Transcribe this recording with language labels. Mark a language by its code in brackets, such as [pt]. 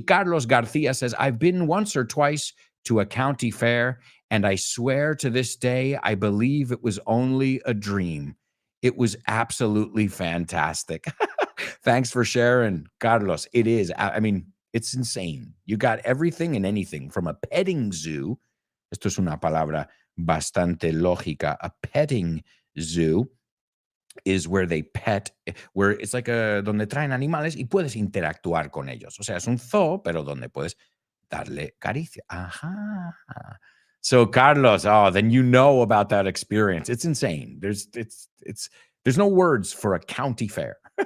[en] Carlos Garcia says, I've been once or twice to a county fair, and I swear to this day, I believe it was only a dream. It was absolutely fantastic. Thanks for sharing, Carlos. It is. I mean, it's insane. You got everything and anything from a petting zoo. [es] Esto es una palabra bastante lógica. [en] A petting zoo is where they pet, where it's like a [es] donde traen animales y puedes interactuar con ellos. O sea, es un zoo, pero donde puedes darle caricia. Ajá. [en] So, Carlos, then you know about that experience. It's insane. There's no words for a county fair.